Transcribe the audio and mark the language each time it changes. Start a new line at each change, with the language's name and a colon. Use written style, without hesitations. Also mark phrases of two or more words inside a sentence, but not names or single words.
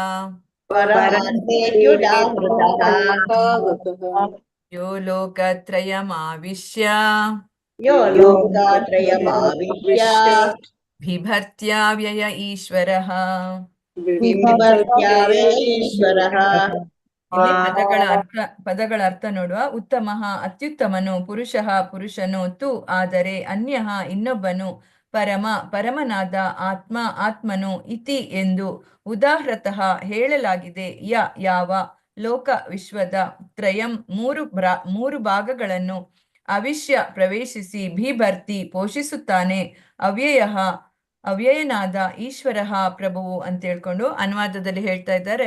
Sanskrit: परमात्मेत्युदाहृतः यो लोकत्रयमाविश्य यो लोकात्रयमाविश्य बिभर्त्याव्यय ईश्वरः विवर्त्याव्यय ईश्वरः
Kannada: ಇಲ್ಲಿ ಪದಗಳ ಅರ್ಥ ನೋಡುವ. ಉತ್ತಮಃ ಅತ್ಯುತ್ತಮನು, ಪುರುಷಃ ಪುರುಷನು, ತು ಆದರೆ, ಅನ್ಯಃ ಇನ್ನೊಬ್ಬನು, ಪರಮ ಪರಮನಾದ, ಆತ್ಮ ಆತ್ಮನು, ಇತಿ ಎಂದು, ಉದಾಹೃತಃ ಹೇಳಲಾಗಿದೆ, ಯಾವ, ಲೋಕ ವಿಶ್ವದ, ತ್ರಯಂ ಮೂರು ಭಾಗಗಳನ್ನು, ಅವಿಶ್ಯ ಪ್ರವೇಶಿಸಿ, ಬಿಭರ್ತಿ ಪೋಷಿಸುತ್ತಾನೆ, ಅವ್ಯಯನಾದ ಈಶ್ವರಃ ಪ್ರಭುವು ಅಂತ ಹೇಳ್ಕೊಂಡು ಅನುವಾದದಲ್ಲಿ ಹೇಳ್ತಾ ಇದ್ದಾರೆ.